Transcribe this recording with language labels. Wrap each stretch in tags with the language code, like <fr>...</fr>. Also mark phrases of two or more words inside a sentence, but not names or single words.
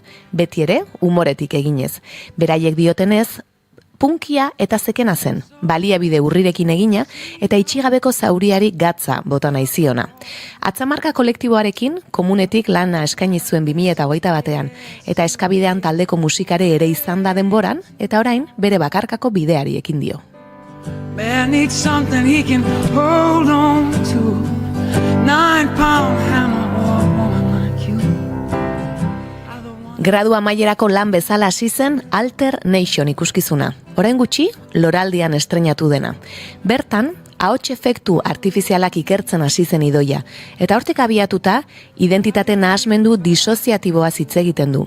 <eu>Beti ere, umoretik eginez. Beraiek diotenez, punkia eta zekena zen, baliabide urrirekin egina eta itxigabeko zauriari gatza bota nahi ziona. Atzamarka kolektiboarekin komunetik lana eskaini zuen 2021ean eta eskabidean taldeko musikare ere izan da denboran eta orain bere bakarkako bideari ekin dio.</eu> <en>Man needs something he can hold on to. 9-pound hammer or a woman like you.</en> <eu>Gradu amaierako lan bezala hasi zen Alter Nation ikuskizuna. Orain gutxi, Loraldian estreinatu dena. Bertan, ahots efektu artifizialak ikertzen hasi zen Idoia, eta hortik abiatuta, identitate nahasmendu disoziatiboaz hitz egiten du.</eu>